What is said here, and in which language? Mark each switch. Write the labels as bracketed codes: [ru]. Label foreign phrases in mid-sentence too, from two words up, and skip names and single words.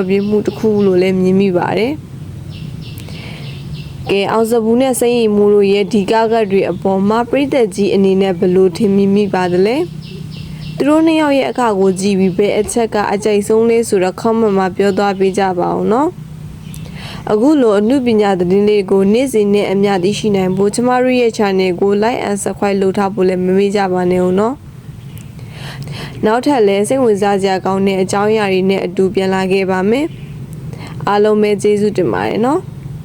[my] ဖြေမှုတစ်ခုလို့လည်းမြင်မိပါတယ်။ကဲအောင်စဘူးနဲ့စမ်းရည်မှုတို့ရဲ့ဒီကားကတွေအပေါ်မှာပရိသ တ်ကြီးအနေနဲ့ဘယ်လိုထင်မိပါသလဲ။သူတို့နှစ်ယောက်ရဲ့အခါကိုကြည့်ပြီးဘယ်အချက်ကအကြိုက်ဆုံးလဲဆိုတော့ comment မှာပြောသွားပေးကြပါအောင်နော်။အခုလိုအမှုပညာသတင်းလေးကိုနေ့စဉ်နဲ့အမျှသိရှိနိုင်ဖို့ကျမတို့ရဲ့ channel ကို [en] like and subscribe [my] လုပ်ထားဖို့လည်းမမေ့ကြပါနဲ့ဦးနော်။နောက်ထပ်လည်းစိတ်ဝင်စားစရာကောင်းတဲ့အကြောင်းအရာတွေနဲ့အတူပြန်လာခဲ့ပါမယ်အားလုံးပဲကျေးဇူးတင်ပါတယ်နော်